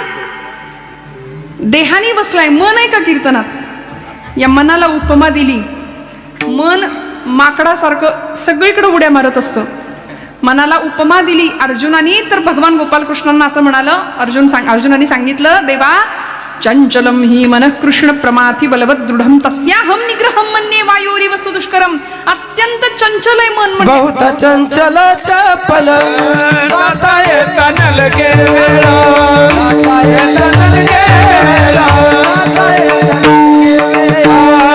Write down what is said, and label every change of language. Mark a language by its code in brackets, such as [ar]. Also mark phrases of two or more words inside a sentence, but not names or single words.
[mr] देहानी बसलाय, मन आहे का कीर्तनात? या मनाला उपमा दिली. मन माकडासारखं सगळीकडे उड्या मारत असतं. मनाला उपमा दिली अर्जुनानी, तर भगवान गोपालकृष्णांना असं म्हणालं, अर्जुनाने सांगितलं, [sa] देवा चंचलम ही मनः कृष्ण प्रमाथी बलवत दृढम तस्याहम निग्रहम मन्ये वायोरिव सुदुष्करम. [mr] अत्यंत चंचल आहे मन म्हणजे. बहुत चंचल चपल जाता येता नलगे वेळा, जाता येता नलगे वेळा, जाता येता नलगे वेळा.